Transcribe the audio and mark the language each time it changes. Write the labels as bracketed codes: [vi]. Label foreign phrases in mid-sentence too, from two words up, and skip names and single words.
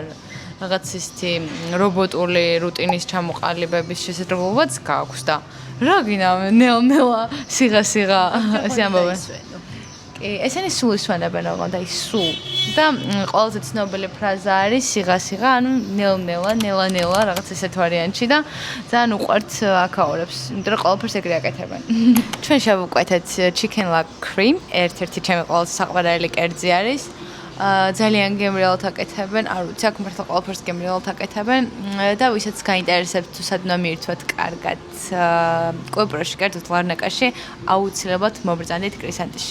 [ka] რაღაც ისეთი რობოტული რუტინის ჩამოყალიბების შესაძლებლობაც გაქვს და რა გინდა ნელ-ნელა სიღა-სიღა ასე ამბობენ. კი, ესენი სულ ისვენებენ ოღონდ და ის სულ და ყველაზე ცნობილი ფრაზა არის სიღა-სიღა, ანუ ნელ-ნელა, ნელა-ნელა რაღაც ესეთ ვარიანტში და ძალიან უყვართ აქაურებს, იმიტომ რომ ყველაფერს ეგრე აკეთებენ. ჩვენ შევუკვეთეთ [en] chicken leg cream, [ka] ერთ-ერთი ჩემი ყველაზე საყვარელი კერძი არის. ძალიან გემრიელად აკეთებენ, არ ვიცი, აქ მართლა ყველაფერს გემრიელად აკეთებენ და ვისაც გაინტერესებთ თუ სად უნდა მიირთვათ კარგად კვიპროსში, კერძოდ ლარნაკაში, აუცილებლად მობრძანდით კრისანტესში.